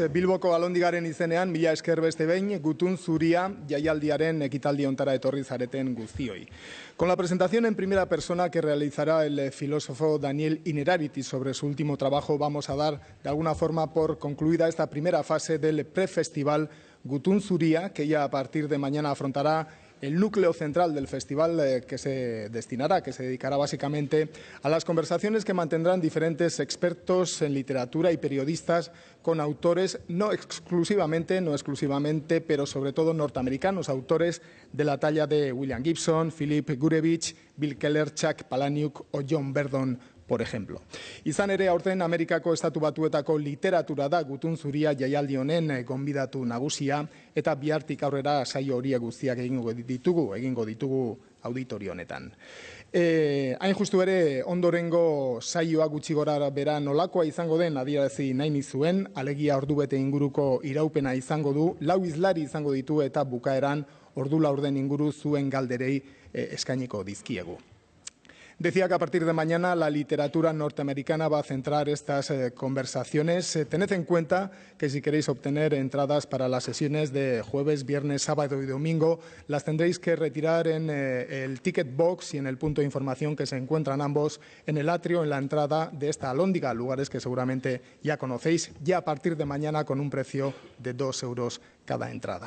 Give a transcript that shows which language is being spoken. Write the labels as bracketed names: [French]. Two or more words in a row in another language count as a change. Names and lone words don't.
[Basque] Bilboko Alondigaren izenean, mila esker beste behin, Gutun Zuria jaialdiaren ekitaldi hontara etorri zareten guztioi. [Spanish] Con la presentación en primera persona que realizará el filósofo Daniel Innerarity sobre su último trabajo, vamos a dar de alguna forma por concluida esta primera fase del prefestival Gutun Zuria, que ya a partir de mañana afrontará el núcleo central del festival, que se dedicará básicamente a las conversaciones que mantendrán diferentes expertos en literatura y periodistas con autores no exclusivamente, pero sobre todo norteamericanos, autores de la talla de William Gibson, Philip Gurevich, Bill Keller, Chuck Palahniuk o John Verdon, por ejemplo. [Basque] Izan ere, aurten Amerikako Estatu Batuetako literatura da Gutun Zuria jaialdi honen gonbidatu nagusia, eta bihartik aurrera saio horiek guztiak egingo ditugu auditorio honetan. Hain justu ere, ondorengo saioa gutxi gora bera nolakoa izango den adierazi nahi nizuen, alegia ordubete inguruko iraupena izango du, 4 hizlari izango ditu eta bukaeran ordu laurden inguru zuen galderei eskainiko dizkiegu. [Spanish] Decía que a partir de mañana la literatura norteamericana va a centrar estas conversaciones. Tened en cuenta que si queréis obtener entradas para las sesiones de jueves, viernes, sábado y domingo, las tendréis que retirar en el ticket box y en el punto de información que se encuentran ambos en el atrio, en la entrada de esta Alhóndiga, lugares que seguramente ya conocéis, ya a partir de mañana con un precio de 2 euros cada entrada.